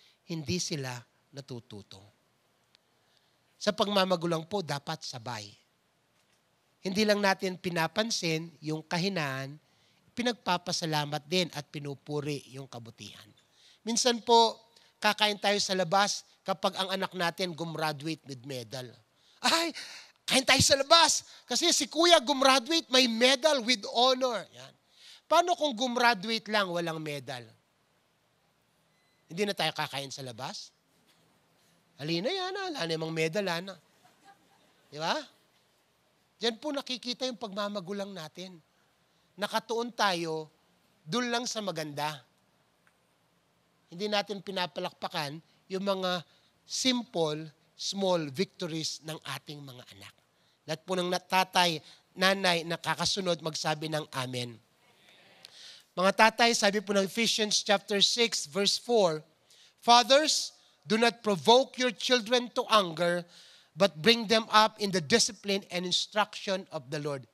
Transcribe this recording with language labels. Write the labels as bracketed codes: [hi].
[tl] Hindi sila natututo. Sa pagmamagulang po, dapat sabay. Hindi lang natin pinapansin yung kahinaan, pinagpapasalamat din at pinupuri yung kabutihan. Minsan po, kakain tayo sa labas kapag ang anak natin gumraduate with medal. Ay, kain tayo sa labas. Kasi si kuya gumraduate, may medal with honor. Yan. Paano kung gumraduate lang, walang medal? Hindi na tayo kakain sa labas? Halina yan, wala namang medal, ana. Di ba? Diyan po nakikita yung pagmamagulang natin. Nakatuon tayo, dun lang sa maganda. Hindi natin pinapalakpakan yung mga [en] simple, small victories [tl] ng ating mga anak. Lahat po ng tatay, nanay, nakakasunod magsabi ng amen. Mga tatay, sabi po ng [en] Ephesians chapter 6, verse 4, Fathers, do not provoke your children to anger, but bring them up in the discipline and instruction of the Lord.